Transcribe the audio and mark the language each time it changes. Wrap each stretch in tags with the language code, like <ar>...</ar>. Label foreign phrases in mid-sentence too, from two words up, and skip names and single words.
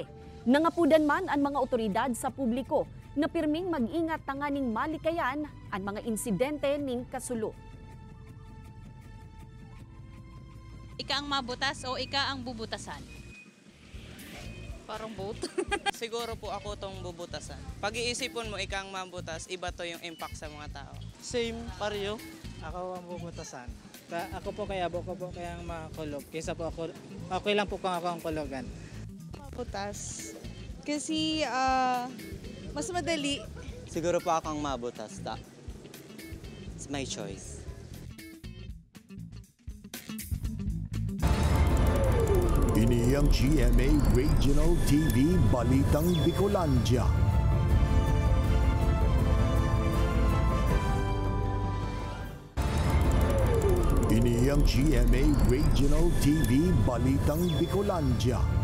<bik>Nangapudan man ang mga otoridad sa publiko na pirming mag-ingat tanganing malikayan ang mga insidente ning kasulo. Ika ang mabutas o ika ang bubutasan?</bik> <tl>Parang both.</tl> <bik>Siguro po ako tong bubutasan. Pag-iisipon mo, ika ang mabutas, iba to yung impact sa mga tao.</bik> <tl>Same, pareho.</tl> <bik>Ako ang bubutasan. Ako po kaya ang makulog.</bik> <tl>Kaysa po ako, okay lang po kung ako ang kulugan. Mabutas. Kasi mas madali.</tl> <bik>Siguro po ako ang mabutas.</bik> <en>It's my choice.</en> <bik>Ini ang GMA Regional TV Balitang Bicolandia. Ini ang GMA Regional TV Balitang Bicolandia.</bik>